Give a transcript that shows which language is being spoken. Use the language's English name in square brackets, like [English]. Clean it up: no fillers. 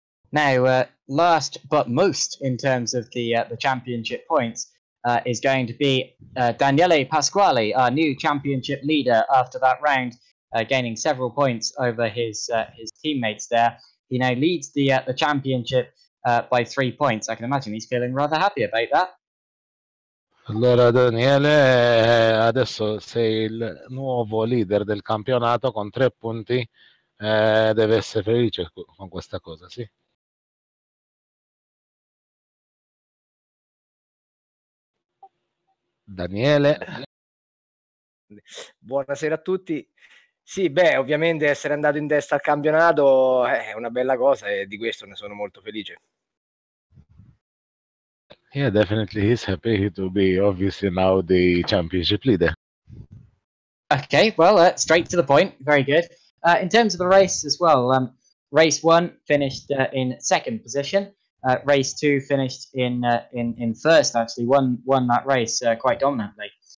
[English] Now, last but most in terms of the championship points is going to be Daniele Pasquale, our new championship leader after that round, gaining several points over his teammates there. He now leads the championship by 3 points. I can imagine he's feeling rather happy about that. [Italian] Allora Daniele, adesso sei il nuovo leader del campionato con 3 punti, deve essere felice con questa cosa, sì. Daniele. Buonasera a tutti. Sì, beh, ovviamente essere andato in testa al campionato è una bella cosa e di questo ne sono molto felice. [English] Yeah, definitely he's happy to be obviously now the championship leader. Okay, well, straight to the point. Very good. In terms of the race as well, race 1 finished in 2nd position. Race 2 finished in first. Actually, won that race quite dominantly.